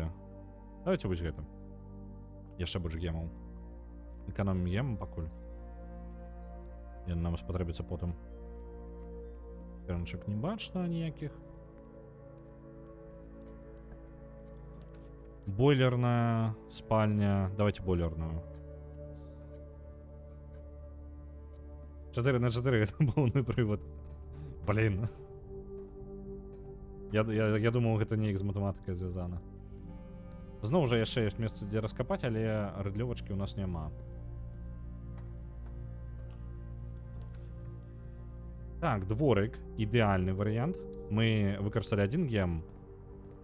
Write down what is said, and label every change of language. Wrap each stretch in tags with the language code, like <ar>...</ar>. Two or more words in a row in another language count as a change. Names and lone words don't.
<be>Давайте вось гэта. Яшчэ больш гемаў. Эканомім гем пакуль. Ён нам спатрэбіцца потым. Кернчык не бачна ніякіх. Бойлерная спальня. Давайте бойлерную.</be> <ru>4 на 4 это полный привод. Блин. Я думал,</ru> <be>гэта неяк з матэматыкай звязана. Зноў жа яшчэ ёсць месца, дзе раскапаць, але рыдлёвачкі у нас няма. Так, дворик. Ідэальны варыянт. Мы выкарысталі 1 гем.</be>